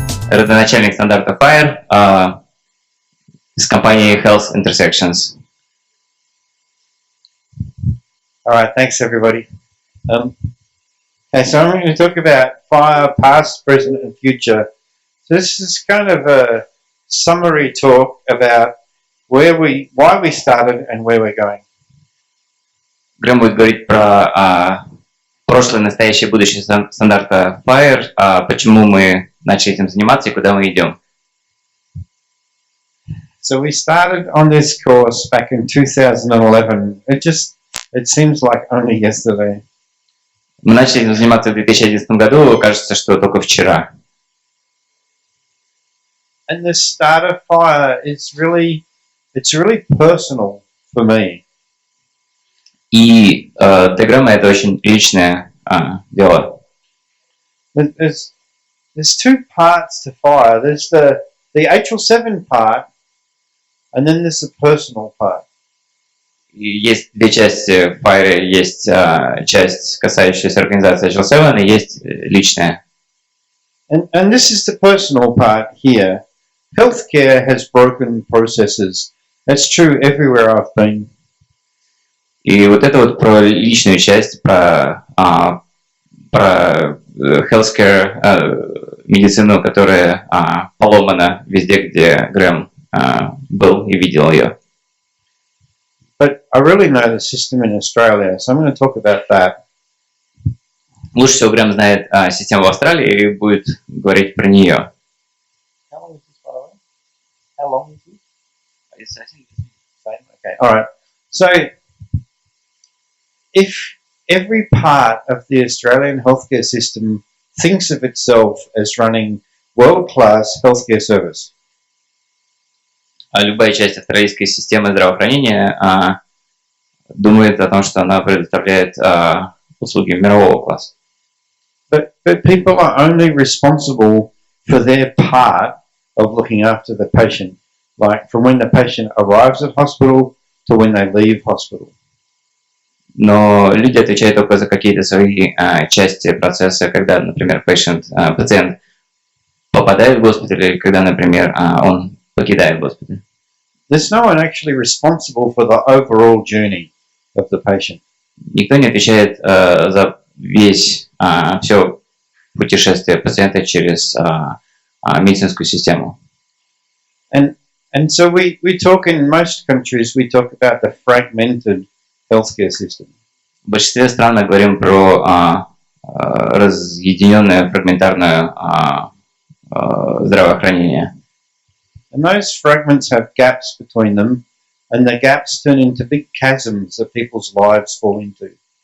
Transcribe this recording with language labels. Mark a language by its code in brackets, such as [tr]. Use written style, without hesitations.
[ru] родоначальник стандарта FHIR из компании Health Intersections. [en] All right, thanks everybody. Okay, so I'm going to talk about FHIR, past, present, and future. So this is kind of a summary talk about why we started and where we're going. [ru] Грэм будет говорить про прошлое, настоящее, будущее стандарта FHIR, почему мы начали этим заниматься и куда мы идем. [en] So we started on this course back in 2011. It seems like only yesterday. [ru] Мы начали этим заниматься в 2011 году, кажется, что только вчера. [en] And the start of FHIR it's really personal for me. [ru] И для Грэма это очень личное дело. [en] There's two parts to FHIR. There's the HL7 part, and then there's the personal part. [ru] И есть две части в FHIR. Есть часть, касающаяся организации HL7, и есть личная. [en] And this is the personal part here. Healthcare has broken processes. That's true everywhere I've been. [ru] И вот это вот про личную часть, про healthcare, медицину, которая поломана везде, где Грэм был и видел ее. [en] But I really know the system in Australia, so I'm going to talk about that. [ru] Лучше всего Грэм знает систему в Австралии и будет говорить про нее. [en] How long is this, by the way? How long is this? It's, I think, same. Okay. All right. So, if every part of the Australian healthcare system thinks of itself as running world-class healthcare service, [ru] Любая часть австралийской системы здравоохранения думает о том, что она предоставляет услуги мирового класса. [en] but people are only responsible for their part of looking after the patient, like from when the patient arrives at hospital to when they leave hospital. [ru] Но люди отвечают только за какие-то свои части процесса, когда, например, пациент попадает в госпиталь, или когда, например, он покидает госпиталь. [en] There's no one actually responsible for the overall journey of the patient. [ru] Никто не отвечает за все путешествие пациента через медицинскую систему. [en] And so we talk in most countries, we talk about the fragmented healthcare system. [ru] В большинстве стран мы говорим про разъединенное фрагментарное здравоохранение. [en] And those fragments have gaps between them, and the gaps turn into big chasms that people's lives fall into.